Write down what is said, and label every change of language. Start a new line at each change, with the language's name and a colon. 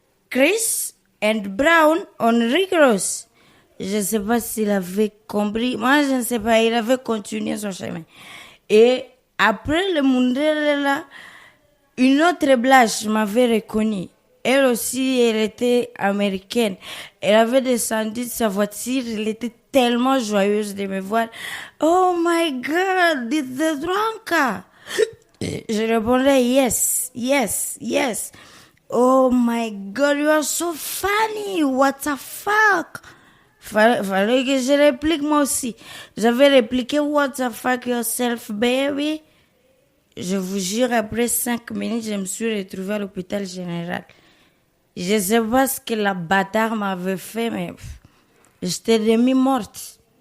English: Chris and Brown on Rick Ross.
French: Je ne sais pas s'il avait compris. Moi, je ne sais pas. Il avait continué son chemin. Et après le Mundele là, une autre blanche m'avait reconnue. Elle aussi, elle était américaine. Elle avait descendu de sa voiture. Elle était tellement joyeuse de me voir.
English: Oh my God, it's the Dranka.
French: Je répondais
English: yes. Oh my God, you are so funny. What the fuck?
French: Fallait que je réplique moi aussi. J'avais répliqué
English: what the fuck yourself, baby.
French: Je vous jure, après 5 minutes, je me suis retrouvée à l'hôpital général. Je sais pas ce que la bâtarde m'avait fait, mais j'étais demi-morte.